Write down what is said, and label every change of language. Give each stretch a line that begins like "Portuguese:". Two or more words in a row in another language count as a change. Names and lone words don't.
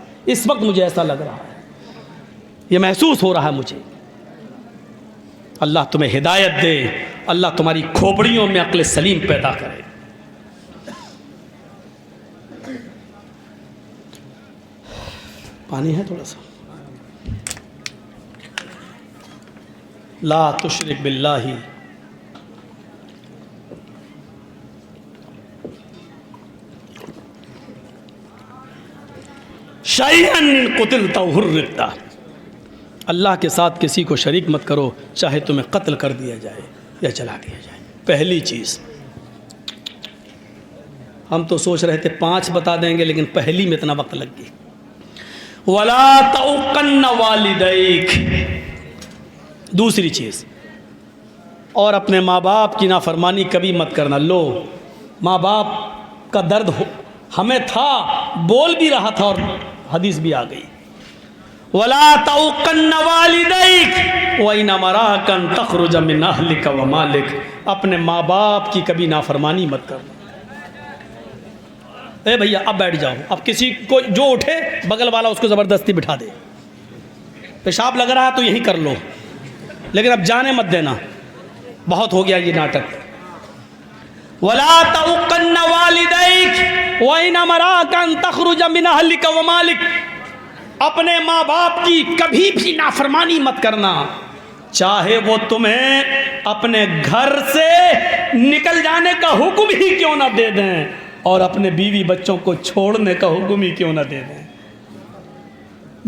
Hindi: इस वक्त मुझे ऐसा लग रहा है, ये महसूस हो रहा है मुझे। अल्लाह तुम्हें हिदायत दे, अल्लाह तुम्हारी खोपड़ियों में अक्ल सलीम पैदा करे। पानी है थोड़ा सा।
Arabic: لا تشرك بالله شيئا قتلت حرقت.
Hindi: अल्लाह के साथ किसी को शरीक मत करो, चाहे तुम्हें कत्ल कर दिया जाए या जला दिया जाए। पहली चीज़, हम तो सोच रहे थे 5 बता देंगे, लेकिन पहली में इतना वक्त लग गया।
Arabic: ولا تعقن والديك.
Hindi: दूसरी चीज़, और अपने माँ बाप की नाफरमानी कभी मत करना। लो, माँ बाप का दर्द हमें था, बोल भी रहा था और हदीस भी आ गई।
Arabic: ولا تعقن والديك وإن أمراك تخرج من أهلك ومالك.
Hindi: अपने माँ बाप की कभी नाफरमानी मत करना। ए भैया अब बैठ जाओ, अब किसी को जो उठे बगल वाला उसको ज़बरदस्ती बिठा दे। पेशाब लग रहा है तो यहीं कर लो, लेकिन अब जाने मत देना, बहुत हो गया ये नाटक।
Arabic: ولا تعقن والديك وإن أمراك تخرج من أهلك ومالك.
Hindi: अपने माँ बाप की कभी भी नाफरमानी मत करना, चाहे वो तुम्हें अपने घर से निकल जाने का हुक्म ही क्यों ना दे दें, और अपने बीवी बच्चों को छोड़ने का हुक्म ही क्यों ना दे दें।